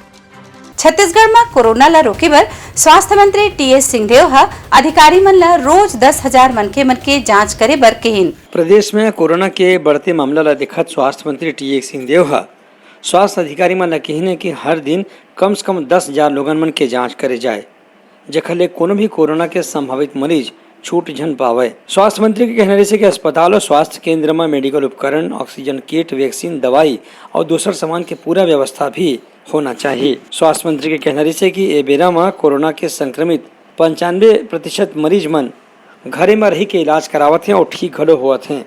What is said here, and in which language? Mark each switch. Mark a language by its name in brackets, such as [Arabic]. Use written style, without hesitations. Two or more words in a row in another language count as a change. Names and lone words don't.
[Chhattisgarhi] छत्तीसगढ़ में कोरोना ला रोके बर स्वास्थ्य मंत्री टीएस सिंहदेव अधिकारी मन ला रोज 10,000 मन के जांच करे बर कहिन। प्रदेश में कोरोना के बढ़ते मामला ला देखत स्वास्थ्य मंत्री टीएस सिंहदेव स्वास्थ्य अधिकारी मन ला कहिन कि हर दिन कम से कम 10,000 लोगन मन के जांच करे जाए, जेखर ले कोनो भी कोरोना के संभावित मरीज छूट झन पावे। स्वास्थ्य मंत्री के कहने से कि अस्पताल और स्वास्थ्य केंद्र में मेडिकल उपकरण, ऑक्सीजन किट, वैक्सीन, दवाई और दूसर सामान के पूरा व्यवस्था भी होना चाहिए। स्वास्थ्य मंत्री के कहने से कि ए बेरा में कोरोना के संक्रमित 95% मरीज मन घरे में रही के इलाज करावत हैं और ठीक घलो होवत हैं।